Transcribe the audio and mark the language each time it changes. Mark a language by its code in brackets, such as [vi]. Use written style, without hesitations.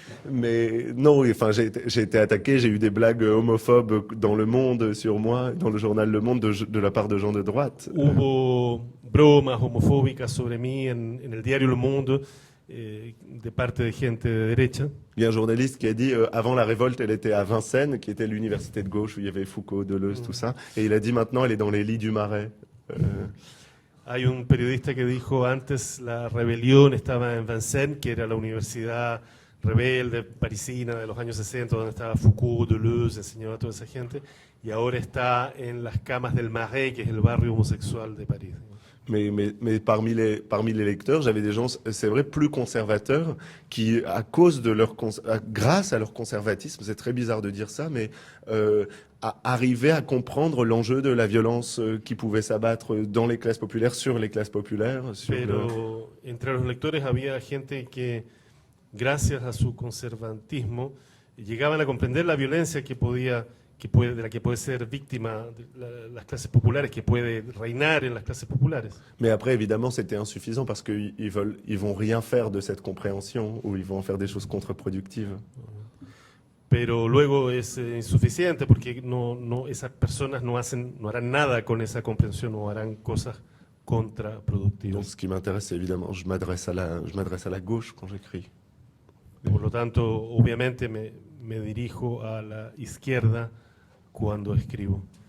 [fr] Mais non, oui, enfin, j'ai été attaqué, j'ai eu des blagues homophobes dans Le Monde sur moi, dans le journal Le Monde, de la part de gens de droite. [es] Hubo bromas homofóbicas sobre mí en el diario Le Monde de parte de gente de derecha. [fr] Il y a un journaliste qui a dit avant la révolte, elle était à Vincennes, qui était l'université de gauche où il y avait Foucault, Deleuze, tout ça. Et il a dit maintenant, elle est dans les lits du Marais. [es] Hay un periodista que dijo antes la rebelión estaba en Vincennes, que era la universidad rebelde parisina de los años 60, donde estaba Foucault, Deleuze, enseñaba a toda esa gente, y ahora está en las camas del Marais, que es el barrio homosexual de París. [fr] Mais parmi les lecteurs, j'avais des gens, c'est vrai, plus conservateurs, qui, à cause de grâce à leur conservatisme, c'est très bizarre de dire ça, mais arrivaient à comprendre l'enjeu de la violence qui pouvait s'abattre dans les classes populaires, sur les classes populaires. [es] Pero entre los lectores había gente que gracias a su conservantismo, llegaban a comprender la violencia de la que puede ser víctima las clases populares, que puede reinar en las clases populares. [fr] Mais après, évidemment, c'était insuffisant parce qu'ils vont rien faire de cette compréhension ou ils vont en faire des choses contre-productives. [es] Pero luego es insuficiente porque esas personas no harán nada con esa comprensión o harán cosas [fr] Donc, [es] contraproductivas. [fr] ce qui m'intéresse, c'est évidemment, je m'adresse à la gauche quand j'écris. [es] Por lo tanto, obviamente me dirijo a la izquierda cuando escribo.